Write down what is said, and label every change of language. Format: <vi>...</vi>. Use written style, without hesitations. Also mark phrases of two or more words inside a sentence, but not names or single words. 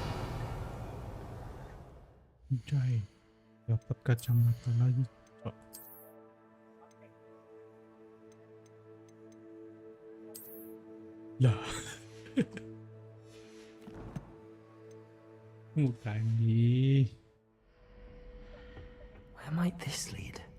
<id>Jai. Dapat kacamata lagi. Oh. Lah. Bukan nih.</id> <en>Where might this lead?</en>